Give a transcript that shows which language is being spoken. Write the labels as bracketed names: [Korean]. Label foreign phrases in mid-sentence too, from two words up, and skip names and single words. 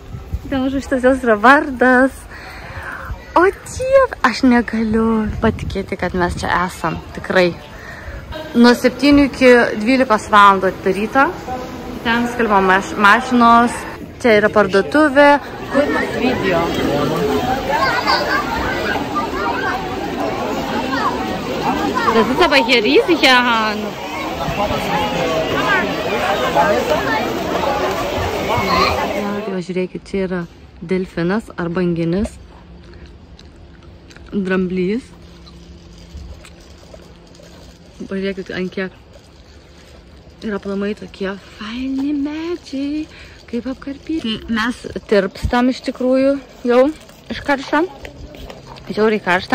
[Lithuanian] Dėl šitas jos yra vardas. O dieve, aš negaliu patikėti, kad mes čia esam, tikrai. Nuo 7 iki 12 valandų atidaryta. Ten skalbimo mašinos, čia yra parduotuvė. Kur mes video? [German] Das ist aber hier riesig, Herr Hahn. Ja, [Lithuanian] žiūrėkit, čia yra delfinas ar banginis, dramblys. Pažiūrėkit, ant kiek yra aplamai tokie faini medžiai, kaip apkarpyti. Mes tirpstam iš tikrųjų jau iš karštą, žiauriai karštą.